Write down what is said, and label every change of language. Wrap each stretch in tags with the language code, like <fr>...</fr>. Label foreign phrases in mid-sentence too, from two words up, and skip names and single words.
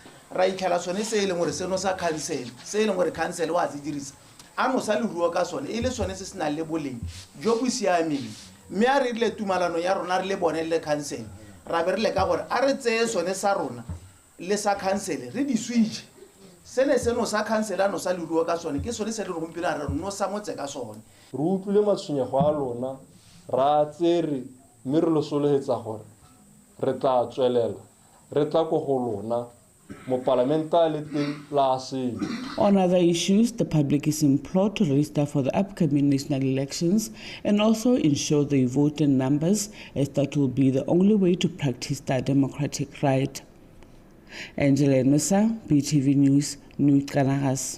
<tn>ra itlhela sone se e leng gore seno sa council se e leng gore council wa se dirisa a no sa leruo ka sone e le sone se se nang le boleng jo bo siameng mme a re ile tumalano ya rona re le bone le council ra be re le ka gore a re tseye sone sa rona le sa council re di switch seno sa council a no sa leruo ka sone ke sone se le gompieno a re no sa motse ka sone re utlwile matshwenyego a lona ra tsere mme re lo sologetsa gore re tla tswelela re tla go go lona mo parlamentale la seng.</tn> <en>On other issues, the public is implored to register for the upcoming national elections and also ensure they vote in numbers, as that will be the only way to practice their democratic right. Angela Nusa, BTV News, New Kanagas.</en>